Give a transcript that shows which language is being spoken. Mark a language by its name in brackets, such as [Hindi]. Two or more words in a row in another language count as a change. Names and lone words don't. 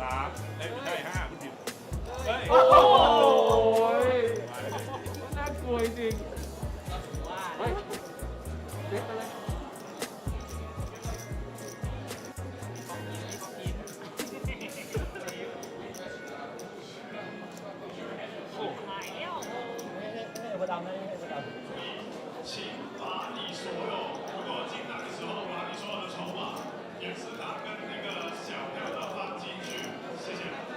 [Thai] ใช่5คุณผิดเฮ้ย โอ้ยน่ากลัวจริงเฮ้ยเล็กไปเลย [Chinese] 请把你所有如果进来的时候把你所有的筹码也是拿跟那个小票的放进去，谢谢。